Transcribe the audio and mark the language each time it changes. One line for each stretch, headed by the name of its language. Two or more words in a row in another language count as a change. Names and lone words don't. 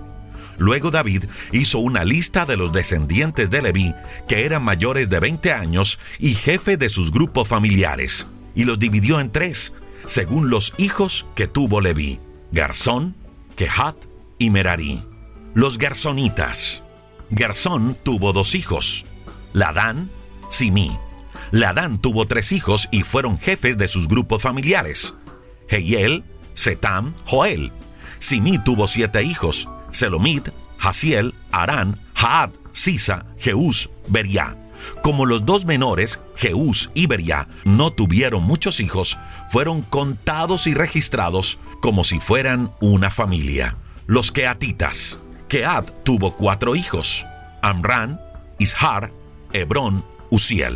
Spanish: Luego David hizo una lista de los descendientes de Leví que eran mayores de 20 años y jefes de sus grupos familiares, y los dividió en 3, según los hijos que tuvo Leví: Gersón, Kehat y Merari. Los gersonitas. Gersón tuvo 2 hijos, Ladán, Simí. Ladán tuvo 3 hijos y fueron jefes de sus grupos familiares: Jehiel, Setam, Joel. Simí tuvo 7 hijos: Selomit, Hasiel, Arán, Jaad, Sisa, Jeús, Beria. Como los 2 menores, Jeús y Beria, no tuvieron muchos hijos, fueron contados y registrados como si fueran una familia. Los Keatitas. Keat tuvo 4 hijos: Amrán, Ishar, Hebrón, Uziel.